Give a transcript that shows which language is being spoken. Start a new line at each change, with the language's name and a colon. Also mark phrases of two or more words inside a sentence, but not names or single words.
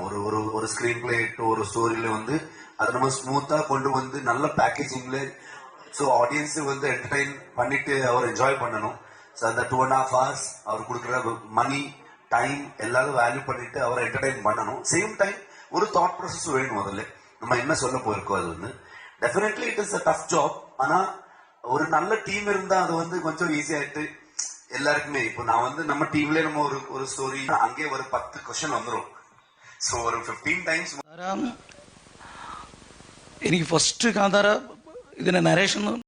Tamil: ஒரு ஸ்கிரீன் பிளே ஒரு ஸ்டோரியில வந்து அதை நம்ம ஸ்மூத்தா கொண்டு வந்து நல்ல பேக்கேஜிங்ல, ஸோ ஆடியன்ஸ் வந்து என்டர்டைன் பண்ணிட்டு அவர் என்ஜாய் பண்ணணும். ஸோ அந்த 2.5 hours அவர் கொடுக்குற மணி டைம் எல்லாரும் வேல்யூ பண்ணிட்டு அவரை என்டர்டைன் பண்ணணும். சேம் டைம் ஒரு தாட் ப்ராசஸ் வேணும். அதில் நம்ம என்ன சொல்ல போயிருக்கோம் அது வந்து டெஃபினெட்லி
English: it is a tough job.
Tamil: ஆனா ஒரு நல்ல டீம் இருந்தா அது வந்து கொஞ்சம் ஈஸியாயிட்டு எல்லாருக்குமே. இப்போ நான் வந்து நம்ம டீம்ல நம்ம ஒரு ஸ்டோரி அங்கே ஒரு 10 கொஸ்டின் வந்துடும். ஸோ ஒரு 15 times
Malayalam: എനിക്ക് ഫസ്റ്റ് കാന്താര ഇതിന്റെ നരേഷൻ